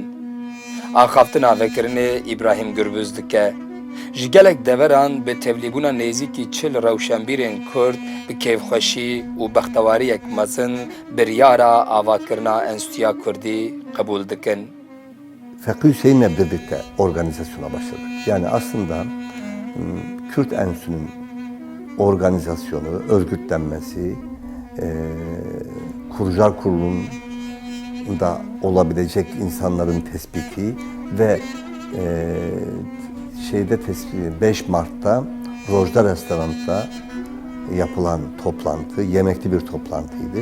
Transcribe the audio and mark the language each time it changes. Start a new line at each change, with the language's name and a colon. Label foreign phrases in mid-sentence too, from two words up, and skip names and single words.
Kurdish: Axaftina vekirinê İbrahim Gürbüz dike. Ji gelek deveran bi tevlîbûna nêzîkî çil rewşenbîrên Kurd bi kêfxweşî û bextewariyek mezin biryara avakirina Enstitûya Kurdî qebûl dikin.
Turkish: Fekri Hüseyin'le birlikte organizasyona başladık. Yani aslında Kürt Enstitüsü'nün organizasyonu, örgütlenmesi, kurucular kurulunda olabilecek insanların tespiti ve 5 Mart'ta Rojda Restoran'ta yapılan toplantı, yemekli bir toplantıydı.